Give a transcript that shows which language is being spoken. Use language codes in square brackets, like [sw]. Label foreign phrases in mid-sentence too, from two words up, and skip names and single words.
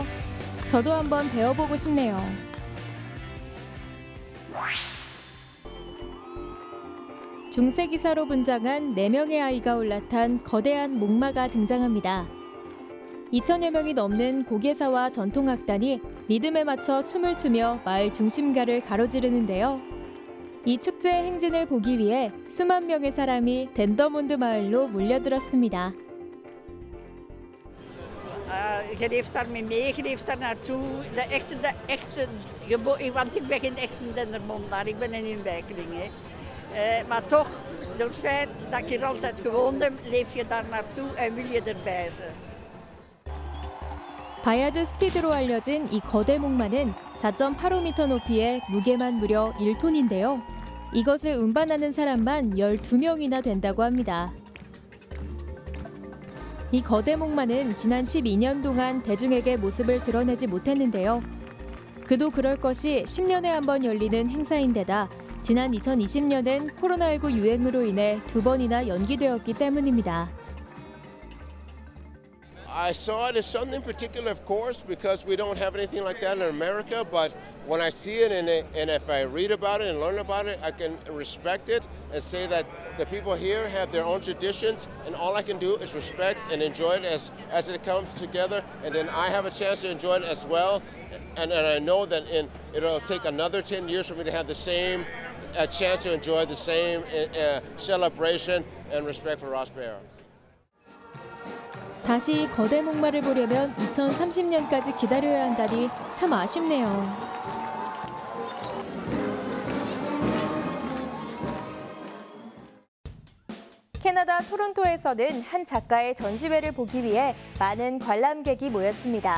[ko] 저도 한번 배워보고 싶네요. 중세기사로 분장한 4명의 아이가 올라탄 거대한 목마가 등장합니다. 2,000여 명이 넘는 고개사와 전통악단이 리듬에 맞춰 춤을 추며 마을 중심가를 가로지르는데요. 이 축제 행진을 보기 위해 수만 명의 사람이 덴더몬드 마을로 몰려들었습니다. [nl] Je leeft daarmee mee, je leeft daar naartoe. De echte want ik ben geen echte Dendermondaar, ik ben een inwijkeling. Maar toch, door het feit dat je er altijd gewoond hebt, leef je daar naartoe en wil je erbij zijn. [ko] 바야드 스티드로 알려진 이 거대 목마는 4.85m 높이에 무게만 무려 1톤인데요. 이것을 운반하는 사람만 12명이나 된다고 합니다. 이 거대 목마는 지난 12년 동안 대중에게 모습을 드러내지 못했는데요. 그도 그럴 것이 10년에 한 번 열리는 행사인데다 지난 2020년엔 코로나19 유행으로 인해 2번이나 연기되었기 때문입니다. [en] I saw it as something particular, of course, because we don't have anything like that in America. But when I see it and if I read about it and learn about it, I can respect it and say that the people here have their own traditions, and all I can do is respect and enjoy it as it comes together. And then I have a chance to enjoy it as well. And I know that it'll take another 10 years for me to have the same chance to enjoy the same celebration and respect for Ross Bear. [ko] 다시 거대 목마를 보려면 2030년까지 기다려야 한다니 참 아쉽네요. 캐나다 토론토에서는 한 작가의 전시회를 보기 위해 많은 관람객이 모였습니다.